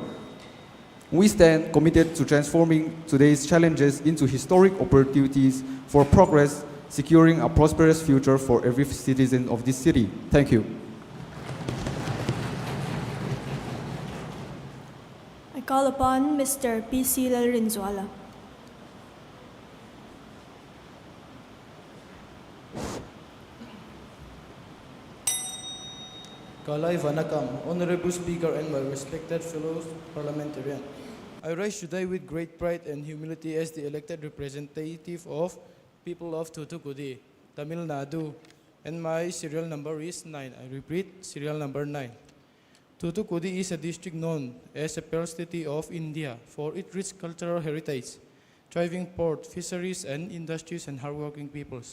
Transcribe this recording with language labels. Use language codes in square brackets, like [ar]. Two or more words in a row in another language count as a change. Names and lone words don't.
[en] We stand committed to transforming today's challenges into historic opportunities for progress, securing a prosperous future for every citizen of this city. Thank you. I call upon Mr. P.C. Lalrinzuala. [ta] காலை வணக்கம், [en] Honorable Speaker and my respected fellow parliamentarian. I rise today with great pride and humility as the elected representative of people of Thoothukudi, Tamil Nadu, and my serial number is 9. I repeat, serial number 9. Thoothukudi is a district known as a pearl city of India for its rich cultural heritage, thriving port, fisheries, and industries and hardworking peoples.